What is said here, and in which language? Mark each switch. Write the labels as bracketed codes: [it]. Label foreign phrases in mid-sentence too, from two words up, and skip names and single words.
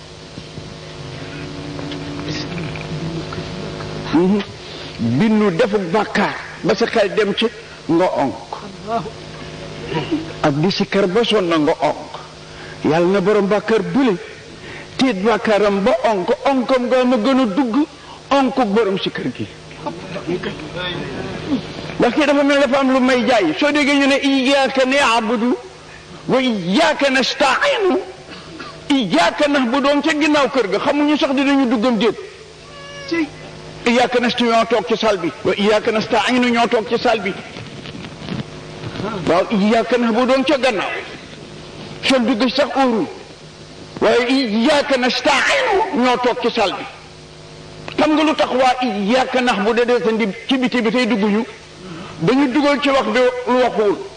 [wo] bindu defu bàkkaar ba sa xel dem ci nga onk ak di sikar ba sonn nga onk yàlla na borom bàkkaar bële tiit bàkkaaram ba onkam nga ma gën a dugg onk borom sikar gi ndax kii dafa mel dafa am lu may jaay soo déggee ñu ne [ar] إياك نعبد وإياك نستعين إياك نعبد [wo] doon ca ginnaaw kër ga xamuñu sax dinañu duggam déet [ar] إياك نستعين [wo] ñoo toog ci saal bi [ar] وإياك نستعين [wo] ñoo toog ci saal bi waaw [ar] إياك نعبد [wo] doon ca gannaaw seen dugg sax óorul waaye [ar] إياك نستعين [wo] ñoo toog ci saal bi xam nga lu tax waa [ar] إياك نعبد [wo] de seen di ci biti bi tey dugguñu dañu dugal ci wax bi lu waxuwul